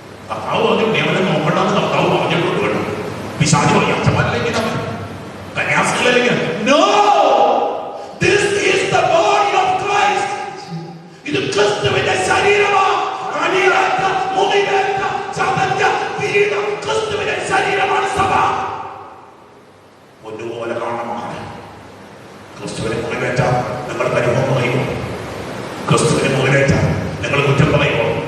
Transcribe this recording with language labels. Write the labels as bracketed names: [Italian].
[Malayalam] കർത്താവ് പറഞ്ഞു നിയമനം നോക്കണ്ടെന്ന് കർത്താവ് പറഞ്ഞിട്ടുണ്ട് കേട്ടോ. പിശാചി പറയും അച്ഛന്മാരിലേക്ക് കന്യാസ്ത്രീകളിലേക്ക്. [English] No, this is the body of Christ. [Malayalam] ഇത് ക്രിസ്തുവിന്റെ ശരീരമാണ്. അടിയേറ്റ, മുറിവേറ്റ, ചതഞ്ഞ, വീണ ക്രിസ്തുവിന്റെ ശരീരമാണ് സഭ. ഒന്നുപോലെ കാണണം. ക്രിസ്തുവിനെ മുറിവേറ്റ നിങ്ങൾ പരിഭവം പറയുമോ? ക്രിസ്തുവിനെ മുറിവേറ്റ നിങ്ങൾ കുറ്റം പറയുമോ?